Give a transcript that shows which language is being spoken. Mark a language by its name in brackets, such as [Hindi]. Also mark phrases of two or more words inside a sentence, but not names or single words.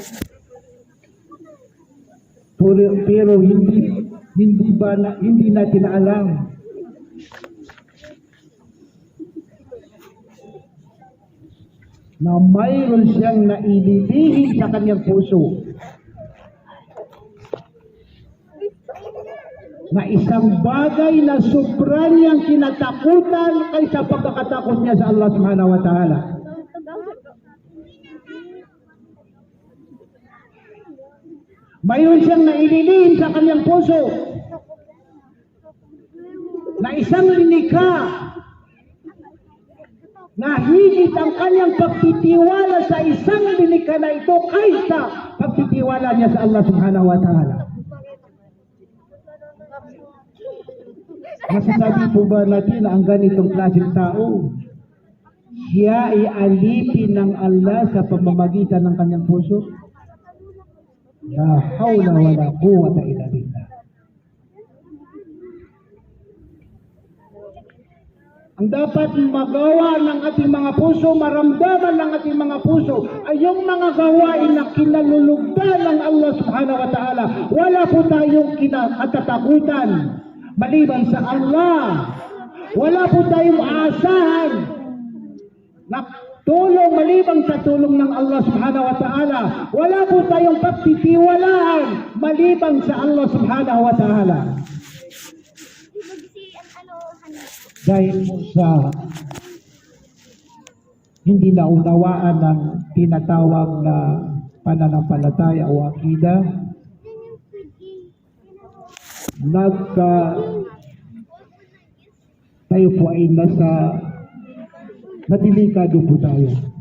[Filipino] Pero hindi natin alam na mayroon siyang naililihin sa kanyang puso na isang bagay na sobra niyang kinatakutan kaysa pagkakatakot niya sa Allah [Arabic] سبحانه وتعالى. [Filipino] Mayroon siyang naililihim sa kanyang puso na isang linika na higit ang kanyang pagtitiwala sa isang linika na ito kaysa pagtitiwala niya sa Allah [Arabic] سبحانه وتعالى. [Filipino] Masasabi po ba natin na ang ganitong klaseng tao, siya ay alipin ng Allah sa pamamagitan ng kanyang puso? [Arabic] لا حول ولا قوة إلا بالله. [Filipino] Ang dapat magawa ng ating mga puso, maramdaman ng ating mga puso, ay yung mga gawain na kinalulugdan ng Allah [Arabic] سبحانه وتعالى. [Filipino] Wala po tayong kinatatakutan maliban sa Allah. Wala po tayong aasahan na tulong maliban sa tulong ng Allah [Arabic] سبحانه وتعالى. [Filipino] Wala po tayong pagtitiwalaan maliban sa Allah [Arabic] سبحانه وتعالى. [Filipino] Dahil po sa hindi naunawaan ng tinatawag na pananampalataya o akida, tayo po ay nadilikado po tayo.